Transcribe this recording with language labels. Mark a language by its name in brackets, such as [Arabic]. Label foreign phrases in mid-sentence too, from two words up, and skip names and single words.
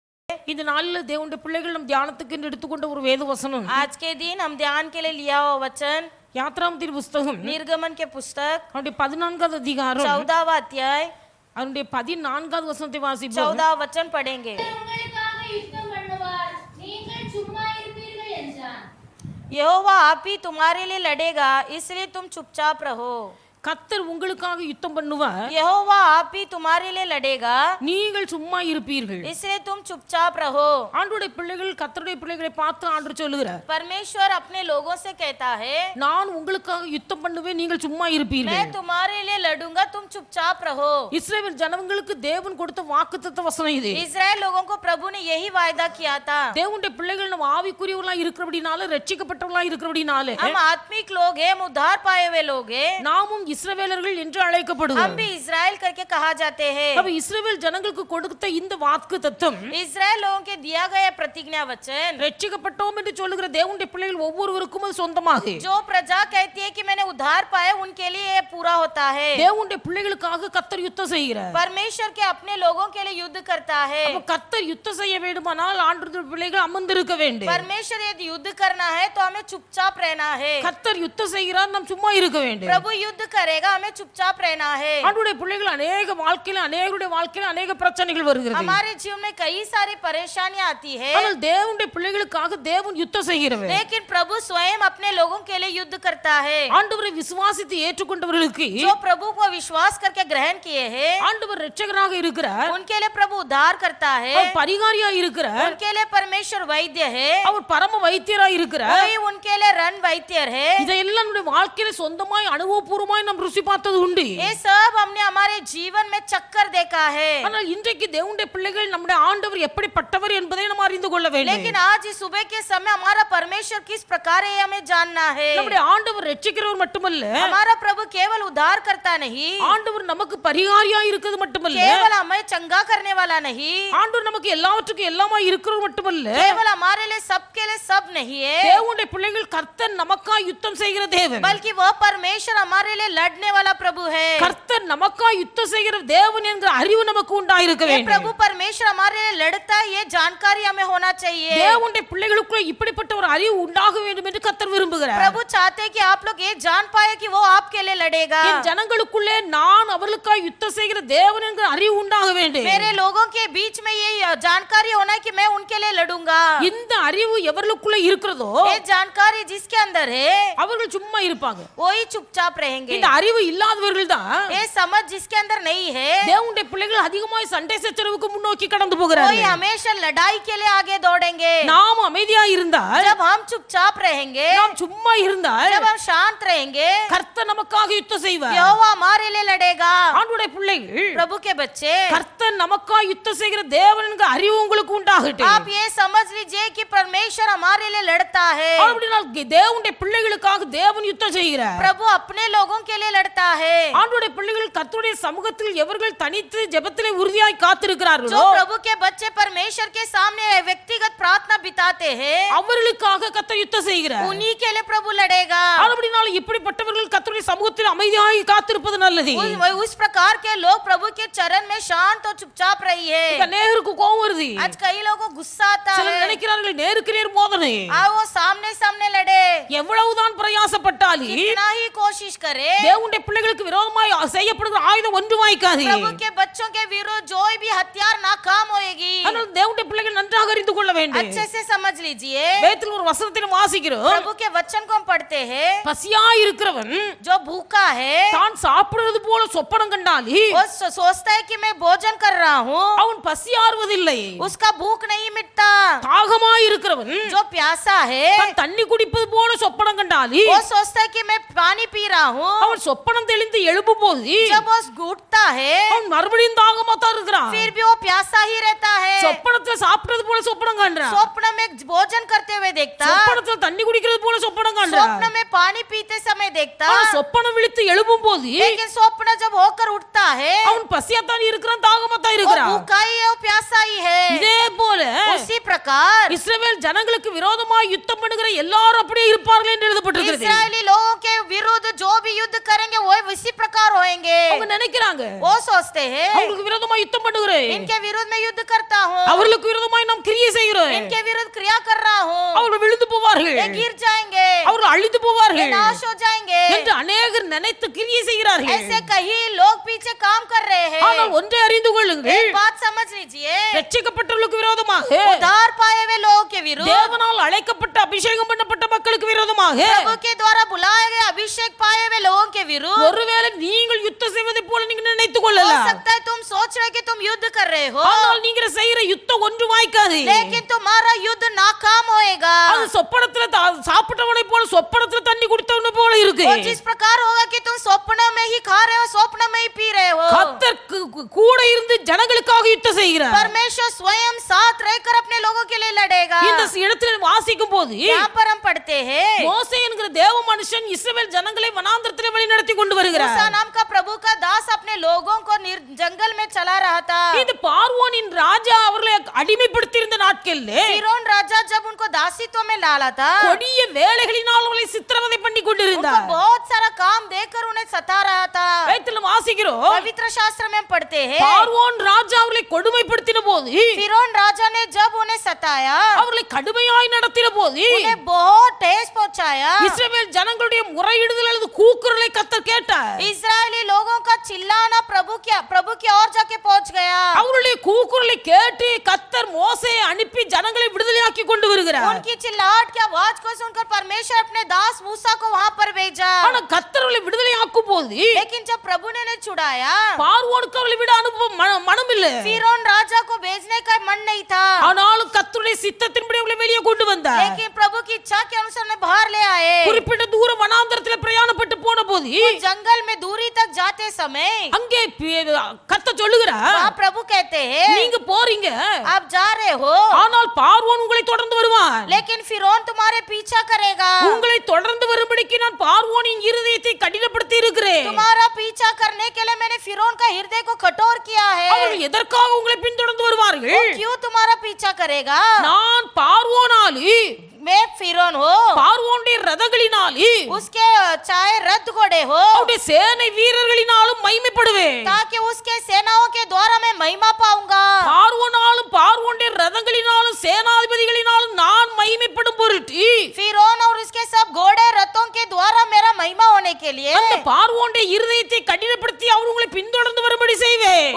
[Tamil] இந்த நாளில் தேவனுடைய பிள்ளைகள் நம் தியானத்துக்கு எடுத்துக்கொண்ட ஒரு வேத வசனம், [Hindi] आज के दिन हम ध्यान के लिए लिया हुआ वचन [Tamil] யாத்ராமத்தின் புஸ்தகம் [Hindi] निर्गमन के पुस्तक [Tamil] அவருடைய 14வது அதிகாரம் [Hindi] 14वां अध्याय [Tamil] அவருடைய 14வது வசனத்தை வாசிப்போம். [Hindi] 14वां वचन पढ़ेंगे। यहोवा आप ही तुम्हारे लिए लड़ेगा, इसलिए तुम चुपचाप रहो। [Tamil] கர்த்தர் உங்களுக்காக யுத்தம் பண்ணுவார், [Hindi] यहोवा आप ही तुम्हारे लिए लड़ेगा, [Tamil] நீங்கள் சும்மா இருப்பீர்கள். [Hindi] इसलिए तुम चुपचाप रहो। [Tamil] ஆண்டவருடைய பிள்ளைகள் கர்த்தருடைய பிள்ளைகளை பார்த்து ஆண்டவர் சொல்லுகிறார், [Hindi] परमेश्वर अपने लोगों से कहता है, [Tamil] நான் உங்களுக்காக யுத்தம் பண்ணுவேன், நீங்கள் சும்மா இருப்பீர்கள். [Hindi] मैं तुम्हारे लिए लड़ूंगा, तुम चुपचाप रहो। [Tamil] இஸ்ரவேல் ஜனங்களுக்கு தேவன் கொடுத்த வாக்குத்தத்த வசனம் இது. [Hindi] इस्राएल लोगों को प्रभु ने यही वायदा किया था। [Tamil] தேவனுடைய பிள்ளைகள் நம்ம ஆவிக்குரியவர்களா இருக்கிறபடினால, ரட்சிக்கப்பட்டவர்களா இருக்கிறபடினால [Hindi] हम आत्मिक लोग हैं, हम उद्धार पाए हुए लोग हैं, [Tamil] நாமும் இஸ்ரவேலர்கள் என்று அழைக்கப்படுவோம். [Hindi] हम भी इस्राएल करके कहा जाते हैं। [Tamil] அப்ப இஸ்ரவேல் ஜனங்களுக்கு கொடுத்த இந்த வாக்குத்தத்தம், [Hindi] इस्राएल लोगों के दिया गया प्रतिज्ञा वचन, [Tamil] ரட்சிக்கப்பட்டோம் என்று சொல்லுகிற தேவனுடைய பிள்ளைகள் ஒவ்வொருவருக்கும் அது சொந்தமாக, [Hindi] जो प्रजा कहती है कि मैंने उद्धार पाया, उनके लिए ये पूरा होता है। [Tamil] தேவனுடைய பிள்ளைகளுக்காக கர்த்தர் யுத்தம் செய்கிறார். [Hindi] परमेश्वर के अपने लोगों के लिए युद्ध करता है। [Tamil] அப்ப கர்த்தர் யுத்தம் செய்ய வேண்டுமானால் ஆண்டவருடைய பிள்ளைகள் அமர்ந்திருக்க வேண்டும். [Hindi] परमेश्वर यदि युद्ध करना है तो हमें चुपचाप रहना है। [Tamil] கர்த்தர் யுத்தம் செய்கிறார், நாம் சும்மா இருக்க வேண்டும். [Hindi] प्रभु युद्ध करेगा, हमें चुपचाप रहना है। [Tamil] ஆண்டவருடைய பிள்ளைகள் அநேக வாழ்க்கையில, அநேகருடைய வாழ்க்கையில அநேக பிரச்சனைகள் வருகிறது. [Hindi] हमारे जीवन में कई सारी परेशानियां आती है, [Tamil] ஆனால் தேவனுடைய பிள்ளைகளுக்காக தேவன் யுத்தம் செய்கிறவர். [Hindi] लेकिन प्रभु स्वयं अपने लोगों के लिए युद्ध करता है। [Tamil] ஆண்டவரை விசுவாசித்து ஏற்றுக்கொண்டவர்களுக்கு, [Hindi] जो प्रभु को विश्वास करके ग्रहण किए हैं, [Tamil] ஆண்டவர் இரட்சகராக இருக்கிறார், [Hindi] उनके लिए प्रभु उद्धार करता है। [Tamil] அவர் பரிகாரியா இருக்கிறார், [Hindi] उनके लिए परमेश्वर वैद्य है, [Tamil] அவர் பரம வைத்தியரா இருக்கிறார். [Hindi] वही उनके लिए रण वैद्य है। [Tamil] இதையெல்லாம் நம்முடைய வாழ்க்கையில சொந்தமாய் அனுபவபூர்வமாய் நாம் ருசி பார்த்தது உண்டு. [Hindi] ये सब हमने हमारे जीवन में चक्कर देखा है। [Tamil] ஆனால் இன்றைக்கு தேவனுடைய பிள்ளைகள் நம்முடைய ஆண்டவர் எப்படிப்பட்டவர் என்பதை நாம் அறிந்து கொள்ள வேண்டும். [Hindi] लेकिन आज इस सुबह के समय हमारा परमेश्वर किस प्रकार है हमें जानना है। [Tamil] நம்முடைய ஆண்டவர் இரட்சிக்கிறவர் மட்டுமல்ல, [Hindi] हमारा प्रभु केवल उद्धार करता नहीं, [Tamil] ஆண்டவர் நமக்கு பரிகாரியா இருக்கிறது மட்டுமல்ல, [Hindi] केवल हमें चंगा करने वाला नहीं, [Tamil] ஆண்டவர் நமக்கு எல்லாவற்றுக்கும் எல்லாமாய் இருக்கிறவர் மட்டுமல்ல, [Hindi] केवल हमारे लिए सबके लिए सब नहीं है, [Tamil] தேவனுடைய பிள்ளைகள் கர்த்தர் நமக்காய் யுத்தம் செய்கிற தேவன், [Hindi] बल्कि वह परमेश्वर हमारे लिए लड़ने वाला प्रभु है। [Tamil] கர்த்தர் நமக்காய் யுத்தம் செய்கிற தேவன் என்கிற அறிவு நமக்கு உண்டாயிருக்க [Hindi] ये [Tamil] வேண்டும். [Hindi] प्रभु परमेश्वर हमारे लिए लड़ता है, ये जानकारी हमें होना चाहिए। [Tamil] தேவனுடைய பிள்ளைகளுக்குள்ள இப்படிப்பட்ட ஒரு அறிவு உண்டாக வேண்டும் என்று கர்த்தர் விரும்புகிறார். [Hindi] प्रभु चाहते हैं कि आप लोग ये जान पाए कि वो आपके लिए लड़ेगा। [Tamil] என் ஜனங்களுக்குள்ளே நான் அவர்களுக்காய் யுத்தம் செய்கிற தேவன் என்கிற அறிவு உண்டாக வேண்டும். [Hindi] मेरे लोगों के बीच में ये जानकारी होना है कि मैं उनके लिए लड़ूंगा। [Tamil] இந்த அறிவு எவர்களுக்குள்ள இருக்கிறதோ [Hindi] ये जानकारी जिसके अंदर है, [Tamil] அவர்கள் சும்மா இருப்பாங்க. [Hindi] वही चुपचाप रहेंगे। [Tamil] இந்த அறிவு இல்லாதவர்கள் தான், [Hindi] ये समझ जिसके अंदर नहीं है, [Tamil] தேவனுடைய பிள்ளைகள் அதிகமாய் சண்டை சச்சரவுக்கு முன்னோக்கி கடந்து [Hindi] वही [Tamil] போகிறார்கள். [Hindi] हमेशा लड़ाई के लिए आगे दौड़ेंगे। [Tamil] நாம் அமைதியா இருந்தால், [Hindi] जब हम चुपचाप रहेंगे, [Tamil] நாம் சும்மா இருந்தால், [Hindi] जब हम शांत रहेंगे, [Tamil] கர்த்தர் நமக்காக யுத்தம் செய்வார். [Hindi] यहोवा हमारे लिए लड़ेगा। [Tamil] ஆண்டவருடைய பிள்ளைகள், [Hindi] प्रभु के बच्चे, [Tamil] கர்த்தர் நமக்காக யுத்தம் செய்கிற தேவன் என்கிற அறிவு உங்களுக்கு உண்டாகட்டும். [Hindi] आप ये समझ लीजिए कि परमेश्वर हमारे लिए लड़ता है। [Tamil] அப்படினால் தேவனுடைய பிள்ளைகளுக்காக தேவன் யுத்தம் செய்கிறார். [Hindi] प्रभु अपने लोगों के लिए लड़ता है। [Tamil] ஆண்டவருடைய பிள்ளைகள் கர்த்தருடைய சமூகத்தில் எவர்கள் தனித்து ஜெபத்திலே உறுதியாய் [Hindi] जो [Tamil] காத்திருக்கிறார்களோ, [Hindi] प्रभु के बच्चे परमेश्वर के सामने व्यक्तिगत प्रार्थना बिताते हैं, [Tamil] அவர்களுக்காக கர்த்தர் யுத்தம் செய்கிறார். [Hindi] उन्हीं के लिए प्रभु लड़ेगा। [Tamil] அப்படினால் இப்படிப்பட்டவர்கள் கர்த்தருடைய சமூகத்தில் அமைதியாய் காத்திருப்பது நல்லது. [Hindi] उस प्रकार के लोग प्रभु के चरण में शांत और चुपचाप रही है। [Tamil] நேருக்கு கோபம் வருது, [Hindi] आज कई लोगों को गुस्सा आता [Tamil] சிலர் [Hindi] है, [Tamil] நினைக்கிறார்கள் நேருக்கு நேர் மோதனை. [Hindi] आओ वो सामने सामने लड़े। [Tamil] எவ்வளவுதான் பிரயாசப்பட்டாலும் [Hindi] कितना ही कोशिश करे, [Tamil] தேவனுடைய பிள்ளைகளுக்கு விரோதமாய் செய்யப்படுகிற ஆயுதம் ஒன்று வாய்க்காது. [Hindi] प्रभु के बच्चों के विरुद्ध जो भी हथियार नाकाम होएगी। [Tamil] ஆனால் தேவனுடைய பிள்ளைகள் நன்றாக அறிந்து கொள்ள வேண்டும். [Hindi] अच्छे से समझ लीजिए, [Tamil] வேதத்தில் ஒரு வசனத்தில் வாசிக்கிறோம், [Hindi] प्रभु के वचन को हम पढ़ते हैं, [Tamil] பசியாய் இருக்கிறவன் [Hindi] जो भूखा है [Tamil] தான் சாப்பிடுறது போல சொப்பனம் கண்டாலி [Hindi] वो सोचता है कि मैं भोजन कर रहा हूँ, [Tamil] அவன் பசியாறுவதில்லை. [Hindi] उसका भूख नहीं मिटता। [Tamil] தாகமாய் இருக்கிறவன் [Hindi] जो प्यासा है [Tamil] தான் தண்ணி குடிப்பது போல சொப்பனம் கண்டாலி [Hindi] वो सोचता है कि मैं पानी पी रहा हूँ। [Tamil] அவன் சொப்பனம் தெளிந்து எழுப்பும் போது [Hindi] जब वो उठता है [Tamil] அவன் மறுபடியும் தாகமா தான் இருக்கிறான். [Hindi] फिर भी वो प्यासा ही रहता है। [Tamil] சொப்பனத்துல சாப்பிடுறது போல சொப்பனம் காண்றான், [Hindi] स्वप्न में भोजन करते हुए देखता, [Tamil] சொப்பனத்துல தண்ணி குடிக்கிறது போல சொப்பனம் காண்றான். [Hindi] स्वप्न में पानी पीते समय देखता, [Tamil] ஆனா சொப்பனம் விழித்து எழுப்பும் போது [Hindi] लेकिन स्वप्न जब होकर उठता है [Tamil] அவன் பசியாத்தான் இருக்கிறான், தாகமா தான் [Hindi] वो [Tamil] இருக்கிறான். [Hindi] भूखा ही है, वो प्यासा ही है। [Tamil] இதே போல [Hindi] उसी प्रकार प्रकार [Tamil] இஸ்ரவேல் ஜனங்களுக்கு விரோதமாய் யுத்தம் பண்ணுகிற எல்லாரும் அப்படியே இருப்பார்கள் என்று எழுதப்பட்டிருக்கிறது. [Hindi] इस्राएली लोगों के विरुद्ध जो भी युद्ध करेंगे वो इसी प्रकार होंगे. [Tamil] அவங்க நினைக்கிறாங்க [Hindi] वो सोचते हैं [Tamil] அவங்களுக்கு விரோதமாய் யுத்தம் பண்ணுகிறேன், [Hindi] इनके विरुद्ध में युद्ध करता हूँ, [Tamil] அவர்களுக்கு விரோதமாய் நாம் கிரியை செய்கிறோம், [Hindi] इनके विरुद्ध क्रिया कर रहा हूँ, [Tamil] அவர்கள் விழுந்து போவார்கள், [Hindi] ये गिर जाएंगे, [Tamil] அவர்கள் அழிந்து [Hindi] ये [Tamil] போவார்கள் [Hindi] नाश हो जाएंगे. [Tamil] என்று अनेகர் நினைத்து கிரியை செய்கிறார்கள். [Hindi] ऐसे कई लोग पीछे काम कर रहे हैं. [Tamil] ஆனால் ஒன்றை அறிந்து கொள்ளுங்கள், [Hindi] एक बात समझ लीजिए, [Tamil] ரட்சிக்கப்பட்டவர்களுக்கு விரோதமாக, [Hindi] उद्धार पाए हुए लोगों के विरुद्ध, [Tamil] தேவனால் அழைக்கப்பட்ட அபிஷேகம் பண்ணப்பட்ட மக்களுக்கு விரோதமாக, [Hindi] प्रभु के द्वारा बुलाए गए अभिषेक पाए हुए लोगों के विरुद्ध, [Tamil] ஒருவேளை நீங்கள் யுத்தம் செய்வதை போல நீங்க நினைத்துக் [Hindi] हो [Tamil] கொள்ளலாம், [Hindi] सकता है तुम सोच रहे कि तुम युद्ध कर रहे हो, [Tamil] ஆனால் நீங்க செய்யற யுத்தம் ஒன்று வாய்க்காது. [Hindi] लेकिन तुम्हारा युद्ध नाकाम होएगा. [Tamil] அது சொப்பனத்துல சாப்பிட்டவனை போல சொப்பனத்துல தண்ணி குடித்தவனை போல இருக்கு. [Hindi] वो जिस प्रकार होगा कि तुम स्वप्न में ही खा रहे हो, स्वप्न में ही पी रहे हो. [Tamil] கர்த்தர் கூட இருந்து ஜனங்களுக்காக யுத்தம் செய்கிறார். [Hindi] परमेश्वर स्वयं साथ रहकर अपने लोगों के लिए लड़ेगा. [Tamil] இந்த இடத்துல வாசிக்கும் போது [Hindi] यहाँ पर हम पढ़ते हैं [Tamil] மோசே என்கிற தேவ மனுஷன் இஸ்ரவேல் ஜனங்களை வனாந்தரத்திலே வழி நடத்தி கொண்டு வருகிறார். [Hindi] मूसा नाम का प्रभु का दास अपने लोगों को जंगल में चला रहा था. [Tamil] இது பார்வோனின் ராஜா அவர்களை அடிமைப்படுத்தி இருந்த நாட்களிலே [Hindi] फिरौन राजा जब उनको दासीत्व में डाला था, [Tamil] கொடிய வேலைகளினால் அவர்களை சித்திரவதை பண்ணி [Hindi] उनको [Tamil] கொண்டிருந்தார். [Hindi] बहुत सारा काम देकर उन्हें सता रहा था. [Tamil] வேதத்தில் வாசிக்கிறோம், [Hindi] पवित्र शास्त्र में हम पढ़ते हैं [Tamil] பார்வோன் ராஜா அவர்களை கொடுமைப்படுத்தின போது, [Hindi] फिरौन राजा ने जब उन्हें सताया, [Tamil] அவர்களை கடுமையாய் நடத்தின போது, [Hindi] उन्हें बहुत ठेस पहुंचाया. [Tamil] இஸ்ரவேல் ஜனங்களுடைய முறையிடுதல் அல்லது கூக்குரலை கர்த்தர் கேட்டார். [Hindi] इस्राएली लोगों का चिल्लाना प्रभु की ओर जाके पहुंच गया. [Tamil] அவருடைய கூக்குரலை கேட்டு கர்த்தர் மோசேயை அனுப்பி ஜனங்களை விடுதலையாக்கி கொண்டு வருகிறார். [Hindi] उनकी चिल्लाहट की आवाज को सुनकर परमेश्वर अपने दास मूसा को वहां पर भेजा. [Tamil] ஆனா கர்த்தர் அவர்களை விடுதலையாக்கும் போது [Hindi] लेकिन जब प्रभु ने उन्हें छुड़ाया, [Tamil] பார்வோனுக்கு அவர்களை விட அனுபவம் மனம் இல்ல. [Hindi] फिरौन राजा को भेजने का मन नहीं था. [Tamil] ஆனாலும் கர்த்தருடைய சித்தத்தின்படி அவர்களை வெளியே கொண்டு வந்தார். [Hindi] लेकिन प्रभु की इच्छा के अनुसार उन्हें बाहर ले आए. [Tamil] குறிப்பிட்ட தூர வனாந்தரத்திலே பிரயாணப்பட்டு போன போது [Hindi] उस जंगल में दूरी तक जाते समय [Tamil] அங்கே கர்த்தர் சொல்லுகிறார், [Hindi] वहाँ प्रभु कहते हैं [Tamil] நீங்க போறீங்க, [Hindi] आप जा रहे हो, [Tamil] ஆனால் பார்வோன் உங்களை தொடர்ந்து வருவான். [Hindi] लेकिन फिरौन तुम्हारे पीछा करेगा. [Tamil] உங்களை தொடர்ந்து வரும்படிக்கு நான் பார்வோனின் இருதயத்தை கடினப்படுத்தி இருக்கிறேன். [Hindi] तुम्हारा पीछा करने के लिए मैंने फिरौन का हृदय को कठोर किया है. [Tamil] அவர்கள் எதற்காக உங்களை பின்தொடர்ந்து வருவார்கள்? [Hindi] वो क्यों तुम्हारा पीछा करेगा? [Tamil] நான் பார்வோனாலே, [Hindi] मैं फिरौन हो, [Tamil] பார்வோனுடைய ரதங்களினாலே, [Hindi] उसके चाहे रथ घोड़े हो, [Tamil] அவருடைய சேனை வீரர்களினாலும் மகிமைப்படுவேன். [Hindi] ताकि उसके सेनाओं के द्वारा मैं महिमा पाऊंगा. [Tamil] பார்வோனாலும் பார்வோனுடைய ரதங்களினாலும் சேனாதிபதிகளினாலும் நான் மகிமைப்படும் பொருட்டு [Hindi] फिरौन और उसके सब घोड़े रथों के द्वारा मेरा महिमा होने के लिए [Tamil] அந்த பார்வோனுடைய இருதயத்தை கடினப்படுத்தி அவர் உங்களை பின்தொடர்ந்து வரும்படி செய்வேன்.